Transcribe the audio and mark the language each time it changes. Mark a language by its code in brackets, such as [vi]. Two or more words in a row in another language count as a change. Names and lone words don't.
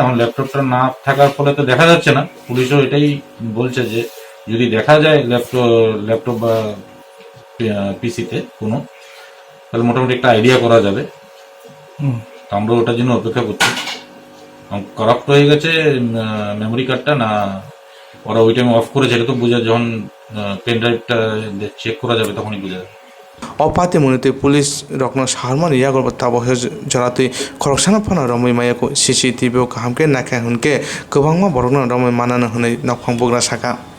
[bn] এখন ল্যাপটপটা না থাকার ফলে তো দেখা যাচ্ছে না। পুলিশও এটাই বলছে যে যদি দেখা যায় ল্যাপটপ বা পিসিতে কোনো, তাহলে মোটামুটি একটা আইডিয়া করা যাবে। আমরা ওটার জন্য অপেক্ষা করছি। কারাপ্ট হয়ে গেছে মেমোরি কার্ডটা, না ওরা ওই টাইমে অফ করেছে, এটা তো বোঝা, যখন পেন ড্রাইভটা চেক করা যাবে তখনই বোঝা যাবে। [trp] Opati munite police rokno sharman yagor tabo jorati khojakha phana romoi mayako CCTV o kahamke nakai hunke kwbangma borokno romoi manana hunai nokphang bogra saka